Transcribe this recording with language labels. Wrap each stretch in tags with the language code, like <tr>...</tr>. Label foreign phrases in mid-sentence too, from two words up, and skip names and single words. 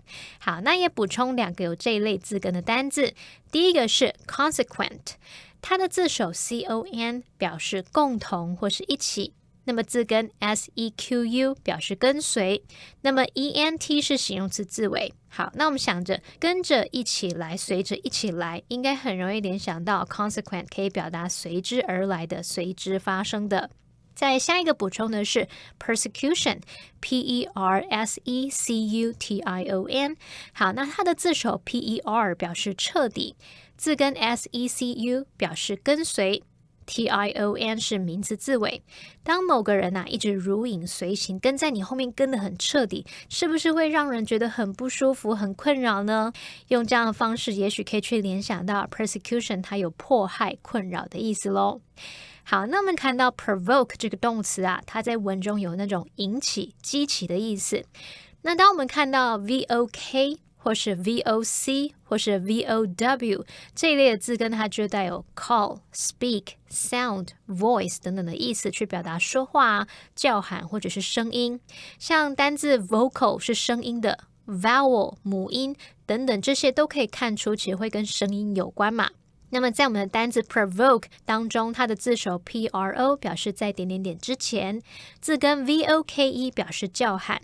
<zh>好，那也补充两个有这一类字根的单字，第一个是 consequent， 它的字首 con 表示共同或是一起，那么字根 sequ 表示跟随，那么 ent 是形容词字尾。好，那我们想着跟着一起来，随着一起来，应该很容易联想到 consequent 可以表达随之而来的、随之发生的。再下一个补充的是 persecution，</zh> <en>P-E-R-S-E-C-U-T-I-O-N。</en> <zh>好，那它的字首 P-E-R 表示彻底，字根 S-E-C-U 表示跟随， T-I-O-N 是名词字尾。当某个人一直如影随形，跟在你后面跟得很彻底，是不是会让人觉得很不舒服、很困扰呢？用这样的方式，也许可以去联想到 persecution 它有迫害、困扰的意思咯。好，那我们看到 provoke 这个动词它在文中有那种引起、激起的意思。那当我们看到 VOK 或是 VOC 或是 VOW 这一类的字根，它就带有</zh> <en>call、speak、sound、voice</en> <zh>等等的意思，去表达说话、叫喊或者是声音。像单字 vocal 是声音的， vowel 母音等等，这些都可以看出其实会跟声音有关嘛。那么在我们的单字 provoke 当中，它的字首 pro 表示在点点点之前，字根 voke 表示叫喊。</zh>